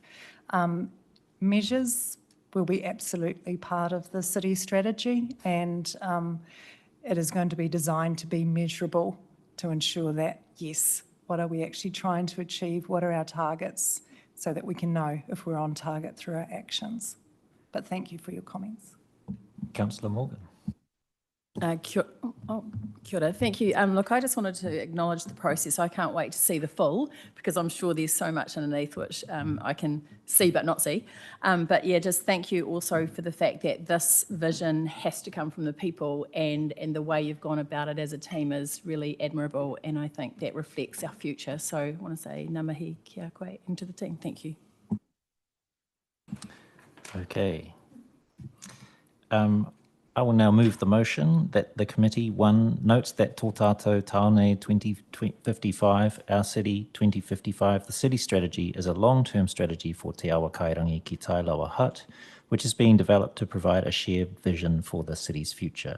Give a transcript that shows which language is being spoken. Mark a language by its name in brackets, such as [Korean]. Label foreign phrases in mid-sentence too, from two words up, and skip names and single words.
[English] Measures will be absolutely part of the city strategy, and it is going to be designed to be measurable to ensure that, yes, what are we actually trying to achieve? What are our targets? So that we can know if we're on target through our actions. But thank you for your comments. Councillor Morgan. [Māori] Kia ora, [English] thank you. Look, I just wanted to acknowledge the process. I can't wait to see the full, because I'm sure there's so much underneath which I can see but not see. But yeah, just thank you also for the fact that this vision has to come from the people, and the way you've gone about it as a team is really admirable, and I think that reflects our future. So I want to say [Māori] ngā mihi kia koe [English] and to the team. Thank you. Okay. I will now move the motion that the committee, 1, notes that Tō Tātou Tāone 2055, our city 2055, the city strategy is a long-term strategy for Te Awa Kairangi ki Tailawa Hutt, which is being developed to provide a shared vision for the city's future.